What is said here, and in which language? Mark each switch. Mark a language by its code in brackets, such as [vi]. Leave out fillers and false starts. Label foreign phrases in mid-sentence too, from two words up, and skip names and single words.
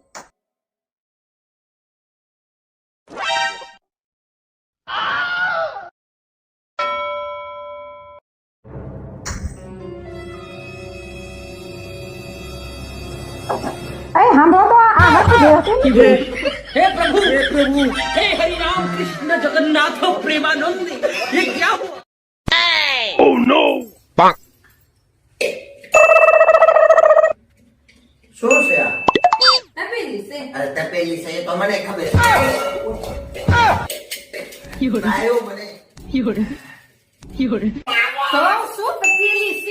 [gu] એ સાંભળો તો આ નથી દેવતી. [hi] हे प्रभु हे हरि राम कृष्ण जगन्नाथ प्रेमानंद ये क्या हुआ? [gu] શું છે આ? અરે તપેલી છે એ તો મને ખબર છે. આયો મને. તો શું તપેલી છે?